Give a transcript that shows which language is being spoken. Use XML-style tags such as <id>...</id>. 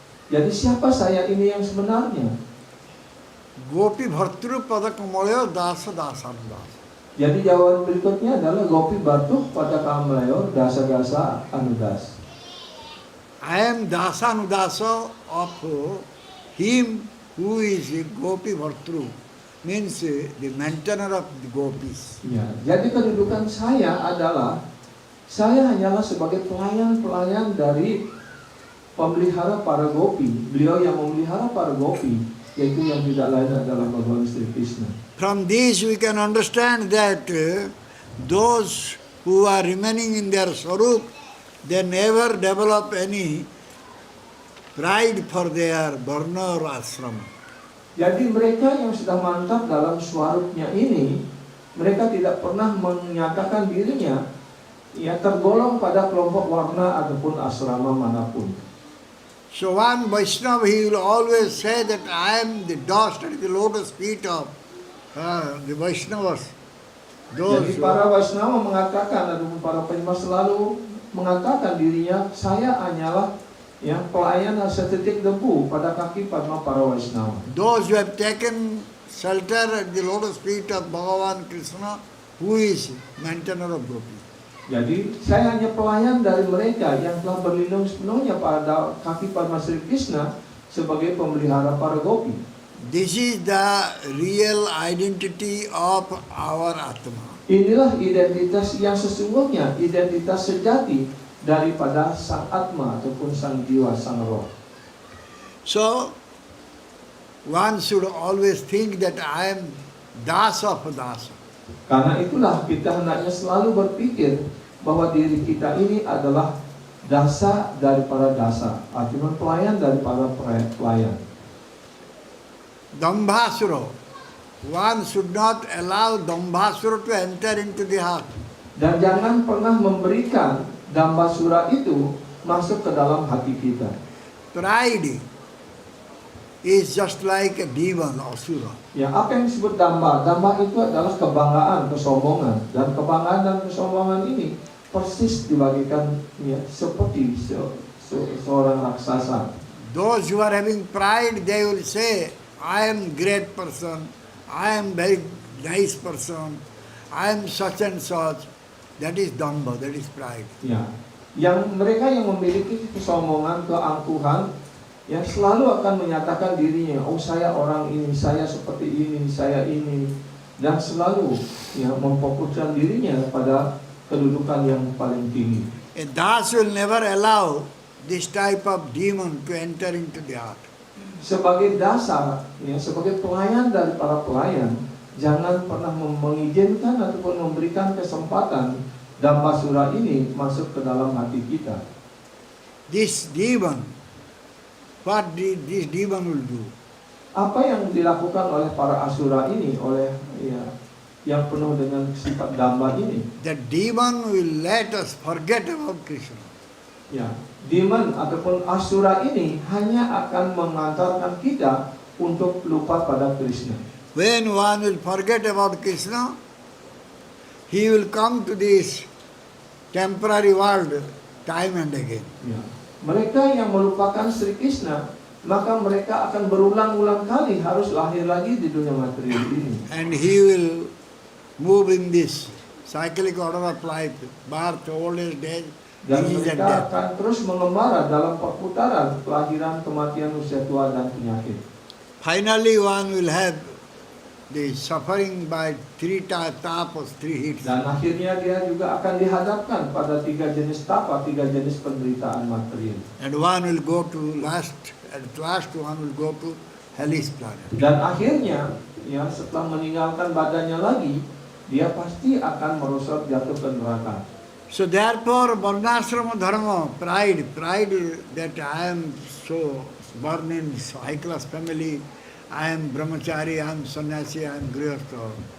<id>Jadi siapa saya ini yang sebenarnya?</id> <sa>Gopi Bhartru Pada Kamalaya Dasa Dasanudas.</sa> <id>Jadi jawaban berikutnya adalah</id> <sa>Gopi Bhartuh pada Kamlayo Dasa-Dasa Anudas.</sa> <en>I am Dasanudasa of him who is a Gopi Bhartru, means the maintainer of the gopis.</en> <id>Ya, jadi kedudukan saya adalah Saya hanyalah sebagai pelayan-pelayan dari pemelihara para gopi. Beliau yang memelihara para gopi, yaitu yang tidak lain adalah Bhagavan Sri Krishna.</id> <en>From this we can understand that those who are remaining in their Swarup, they never develop any pride for their varna or asrama.</en> <id>Jadi mereka yang sudah mantap dalam swarupnya ini, mereka tidak pernah menyatakan dirinya tergolong pada kelompok warna ataupun asrama manapun.</id> <en>So one Vaishnava, he will always say that I am the dust at the lotus feet of the Vaishnavas.</en> <id>Jadi para Vaishnava mengatakan, ataupun para penyembah selalu mengatakan dirinya, saya hanyalah pelayan setitik debu pada kaki padma para Vaishnava.</id> <en>Those who have taken shelter at the lotus feet of Bhagavan Krishna, who is maintainer of gopi.</en> <id>Jadi saya hanya pelayan dari mereka yang telah berlindung sepenuhnya pada kaki padma Sri Krishna sebagai pemelihara para gopi.</id> <en>This is the real identity of our Atma.</en> <id>Inilah identitas yang sesungguhnya, identitas sejati daripada sang Atma ataupun sang jiwa, sang roh.</id> <en>So, one should always think that I am dasa of dasa.</en> <id>Karena itulah kita hendaknya selalu berpikir bahwa diri kita ini adalah dasa dari para dasa, artinya pelayan dari para pelayan.</id> <en>Dambhasura. One should not allow Dambhasura to enter into the heart.</en> <id>Dan jangan pernah memberikan Dambasura itu masuk ke dalam hati kita.</id> <en>Pride is just like a demon, asura.</en> <id>Ya, apa yang disebut damba? Damba itu adalah kebanggaan, kesombongan. Dan kebanggaan dan kesombongan ini persis dibagikan seperti seorang raksasa.</id> <en>Those who are having pride, they will say, I am great person, I am very nice person, I am such and such. That is damba, that is pride.</en> <id>Ya, yang mereka yang memiliki kesombongan, keangkuhan, yang selalu akan menyatakan dirinya, oh saya orang ini, saya seperti ini, saya ini, dan selalu memfokuskan dirinya pada kedudukan yang paling tinggi.</id> <en>A das will never allow this type of demon to enter into the heart.</en> <id>Sebagai dasar, sebagai pelayan dari para pelayan, jangan pernah mengizinkan ataupun memberikan kesempatan Dambasura ini masuk ke dalam hati kita.</id> <en>This demon, what this demon will do?</en> <id>Apa yang dilakukan oleh para asura ini, oleh yang penuh dengan sifat damba ini?</id> <en>The demon will let us forget about Krishna.</en> <id>Ya, demon ataupun asura ini hanya akan mengantarkan kita untuk lupa pada Krishna.</id> <en>When one will forget about Krishna, he will come to this temporary world time and again.</en> <id>Ya. Mereka yang melupakan Sri Krishna, maka mereka akan berulang-ulang kali harus lahir lagi di dunia material ini.</id> <en>And he will move in this cyclic order of life, birth, old age, death,</en> <id>Dan</id> <en>disease and</en> <id>mereka</id> <en>death.</en> <id>akan terus mengembara dalam perputaran kelahiran, kematian, usia tua, dan penyakit.</id> <en>Finally, one will have the suffering by three tapas, three hits.</en> <id>Dan akhirnya dia juga akan dihadapkan pada 3 jenis tapa, 3 jenis penderitaan material.</id> <en>And one will go to at last one will go to hellish planet.</en> <id>Dan akhirnya, setelah meninggalkan badannya lagi, dia pasti akan merosot jatuh ke neraka.</id> <en>So therefore, Varnashrama Dharma, pride that I am so born in high class family, I am brahmachari, I am sannyasi, I am grihastha.</en>